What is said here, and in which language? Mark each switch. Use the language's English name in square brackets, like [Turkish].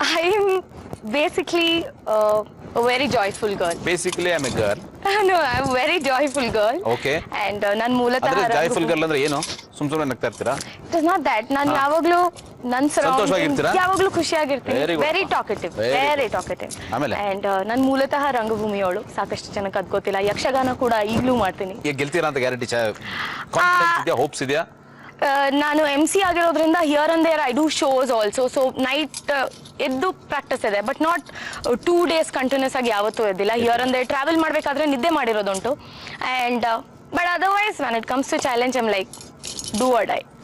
[English] I am basically a very joyful girl. Basically I'm a girl. No, I'm a very joyful girl. Okay. [Kannada] And ನಾನು ಮೂಲತಃ joyful girl ಅಂದ್ರೆ ಏನು? ಸುಮ್ಮನೆ ನಗ್ತಾ ಇರ್ತೀರಾ? [English] It is not that. [Kannada] ನಾನು ಯಾವಾಗಲೂ ನನ್ನ surroundings ಯಾವಾಗಲೂ ಖುಷಿಯಾಗಿರ್ತೀನಿ. [English] Very talkative. Very talkative. [Kannada] And ನಾನು ಮೂಲತಃ ರಂಗಭೂಮಿಯವಳು. ಸಾಕಷ್ಟು ಜನಕ್ಕೆ ಅದು ಗೊತ್ತಿಲ್ಲ. ಯಕ್ಷಗಾನ ಕೂಡ ಈಗಲೂ ಮಾಡ್ತೀನಿ. ಈಗ ಗೆಲ್ತೀರಾ ಅಂತ ಗ್ಯಾರಂಟಿ ಕಾನ್ಫಿಡೆನ್ಸ್ ಇದೆಯಾ? ಹೋಪ್ಸ್ ಇದೆಯಾ? ನಾನು MC ಆಗಿರೋದ್ರಿಂದ [English] Here and there I do shows also. [Kannada] So night ಎದ್ದು ಪ್ರಾಕ್ಟೀಸ್ ಇದೆ, ಬಟ್ ನಾಟ್ 2 days ಕಂಟಿನ್ಯೂಸ್ ಆಗಿ ಯಾವತ್ತೂ ಎದ್ದಿಲ್ಲ. ಹಿಯರ್ ಅಂಡ್ ದೇರ್ ಟ್ರಾವೆಲ್ ಮಾಡಬೇಕಾದ್ರೆ ನಿದ್ದೆ ಮಾಡಿರೋದುಂಟು. [English] And but otherwise when it comes to challenge I'm like do or die.